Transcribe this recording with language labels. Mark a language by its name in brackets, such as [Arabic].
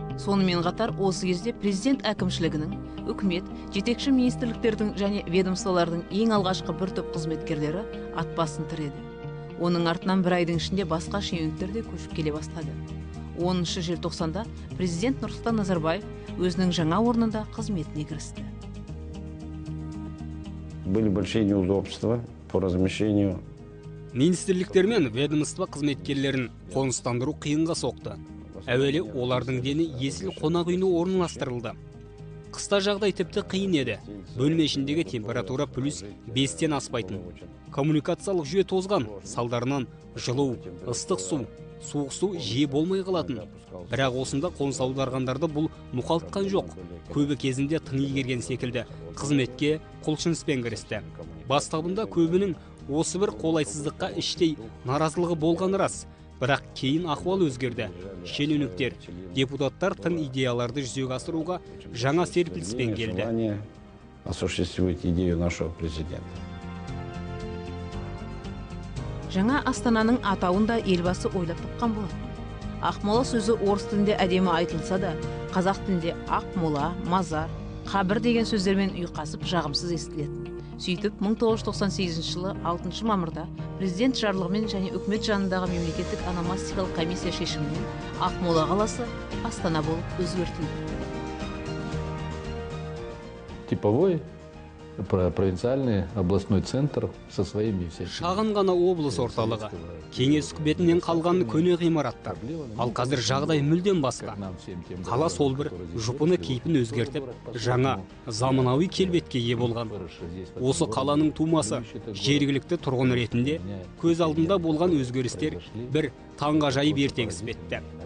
[Kazakh] Сонымен қатар осы кезде президент әкімшілігінің, үкімет, жетекші министрліктердің және ведомстволардың ең алғашқы бір топ қызметкерлері ат басын тіреді. Оның артынан бір айдың ішінде басқа шенеуніктер де көшіп келе бастады. 10 желтоқсанда президент Нұрсұлтан Назарбаев өзінің жаңа орнында қызметіне кірісті. [Russian] Были большие неудобства по размещению. [Kazakh] Министрліктер мен ведомство қызметкерлерін қоныстандыру қиынға соқты. Әуелі олардың дені есіл қонақ үйіне орналастырылды. Қыста жағдай тіпті қиын еді. Бөлме ішіндегі температура плюс 5-тен аспайтын. Коммуникациялық жүйе тозған, салдарынан жылу, ыстық су, суық су жиі болмай қалатын. Бірақ осында қоныс аударғандарды бұл мұқалтқан жоқ. Көбі кезінде тың игерген секілді қызметке құлшыныспен кірісті. Бастабында көбінің осы бір қолайсыздыққа іштей наразылығы болғаны рас. Бірақ кейін ахуал өзгерді. Шенеуніктер, депутаттар тың идеяларды жүзеге асыруға жаңа серпіліспен келді. [Russian] Осуществить идею нашего президента. [Kazakh] Жаңа Астананың атауын да елбасы ойлап тапқан болатын. Ақмола сөзі орыс тілінде әдемі айтылса да, қазақ тілінде Ақмола, Мазар, Қабір деген сөздермен ұйқасып жағымсыз естілетін. Сөйтіп 1998 жылы 6 мамырда президент жарлығымен және үкімет жанындағы мемлекеттік ономастикалық комиссия шешімімен Ақмола қаласы Астана болып өзгертілді. [Russian] Типовой провинциальный областной центр со своими всеми. [Kazakh] Шағын ғана облыс орталығы, кеңес үкіметінен қалған көне ғимараттар. Ал қазір жағдай мүлдем басқа. Қала сол бір жұпыны кейпін өзгертіп, жаңа заманауи келбетке ие болған. Осы қаланың тумасы жергілікті тұрғын ретінде көз алдында болған өзгерістер бір таңғажайып ертегіспетті.